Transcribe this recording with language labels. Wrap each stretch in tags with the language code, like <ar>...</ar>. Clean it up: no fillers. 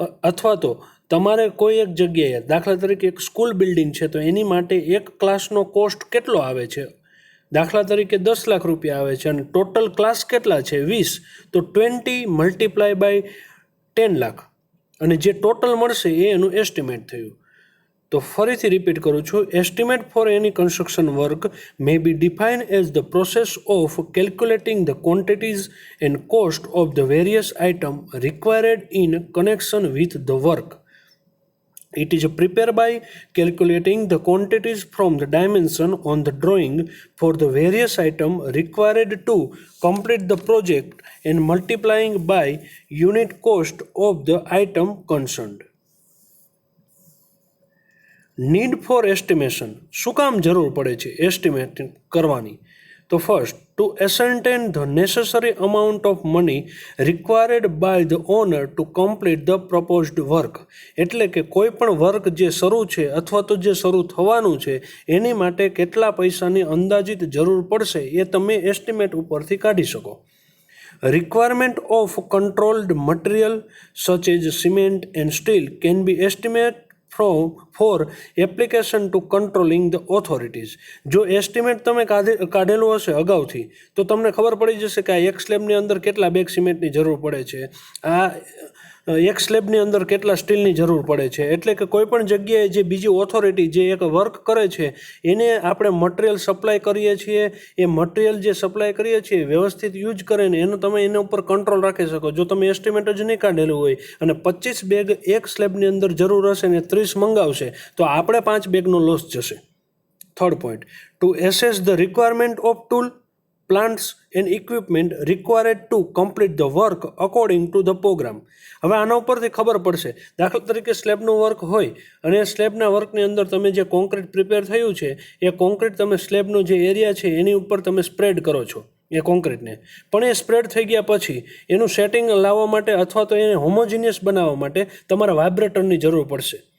<gu>અથવા તો તમારે કોઈ એક જગ્યાએ, દાખલા તરીકે એક સ્કૂલ બિલ્ડિંગ છે તો એની માટે એક ક્લાસનો કોસ્ટ કેટલો આવે છે, દાખલા તરીકે 10 લાખ રૂપિયા આવે છે અને ટોટલ ક્લાસ કેટલા છે 20, તો 20 મલ્ટીપ્લાય બાય 10 લાખ અને જે ટોટલ મળશે એ એનું એસ્ટિમેટ થયું.</gu> <en>તો ફરીથી રિપીટ કરું છું, estimate for any construction work may be defined as the process of calculating the quantities and cost of the various item required in connection with the work. It is prepared by calculating the quantities from the dimension on the drawing for the various items required to complete the project and multiplying by unit cost of the item concerned. Need for estimation.</en> <gu>શું કામ જરૂર પડે છે estimate કરવાની?</gu> <en>તો first, to ascertain the necessary amount of money required by the owner to complete the proposed work.</en> <gu>એટલે કે કોઈ પણ વર્ક જે શરૂ છે અથવા તો જે શરૂ થવાનું છે એની માટે કેટલા પૈસાની અંદાજિત જરૂર પડશે એ તમે એસ્ટિમેટ ઉપરથી કાઢી શકો.</gu> <en>Requirement of controlled material such as cement and steel can be estimated for application to controlling the authorities.</en> <gu>જો એસ્ટિમેટ તમે કાઢેલું હશે અગાઉથી તો તમને ખબર પડી જશે કે આ એક સ્લેબની અંદર કેટલા બેગ સિમેન્ટની જરૂર પડે છે, આ એક સ્લેબની અંદર કેટલા સ્ટીલની જરૂર પડે છે. એટલે કે કોઈ પણ જગ્યાએ જે બીજી ઓથોરિટી જે એક વર્ક કરે છે એને આપણે મટીરિયલ સપ્લાય કરીએ છીએ, એ મટીરિયલ જે સપ્લાય કરીએ છીએ વ્યવસ્થિત યુઝ કરે ને એનો તમે એના ઉપર કંટ્રોલ રાખી શકો. જો તમે એસ્ટિમેટ જ નહીં કાઢેલું હોય અને 25 બેગ એક સ્લેબની અંદર જરૂર હશે ને 30 મંગાવશે તો આપણે 5 બેગનો લોસ જશે.</gu> <en>Third point, to assess the requirement of tool, plants and equipment required to complete the work according to the program.</en> <gu>હવે આના ઉપરથી ખબર પડશે, દાખલા તરીકે સ્લેબનું વર્ક હોય અને સ્લેબના વર્કની અંદર તમે જે કોન્ક્રીટ પ્રિપેર થયું છે એ કોન્ક્રીટ તમે સ્લેબનો જે એરિયા છે એની ઉપર તમે સ્પ્રેડ કરો છો એ કોન્ક્રીટને, પણ એ સ્પ્રેડ થઈ ગયા પછી એનું સેટિંગ લાવવા માટે અથવા તો એને હોમોજીનિયસ બનાવવા માટે તમારે વાઇબ્રેટરની જરૂર પડશે.</gu>